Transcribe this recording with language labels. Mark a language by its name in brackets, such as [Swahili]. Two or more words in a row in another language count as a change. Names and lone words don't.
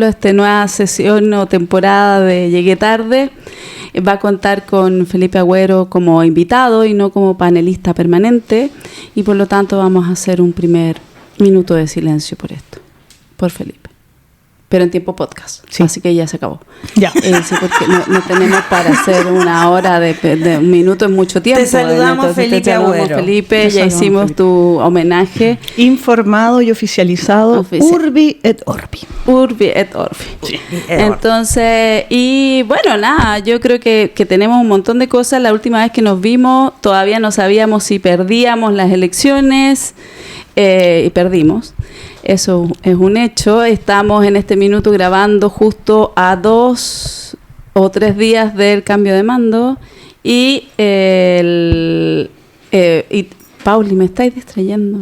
[Spanish] Esta nueva sesión o temporada de Llegué tarde va a contar con Felipe Agüero como invitado y no como panelista permanente, y por lo tanto vamos a hacer un primer minuto de silencio por esto, por Felipe. Pero en tiempo podcast, sí. Así que ya se acabó. Ya. Sí, porque no tenemos para hacer una hora de un minuto en mucho tiempo. Te saludamos, Felipe Agüero. Felipe, ya hicimos Felipe. Tu homenaje. Informado y oficializado. [Latin] Urbi et Orbi. Urbi et Orbi. [Spanish] Sí. Entonces, y bueno, nada, yo creo que tenemos un montón de cosas. La última vez que nos vimos, todavía no sabíamos si perdíamos las elecciones y perdimos. Eso es un hecho. Estamos en este minuto grabando justo a 2 o 3 días del cambio de mando y Pauli, me estáis distrayendo.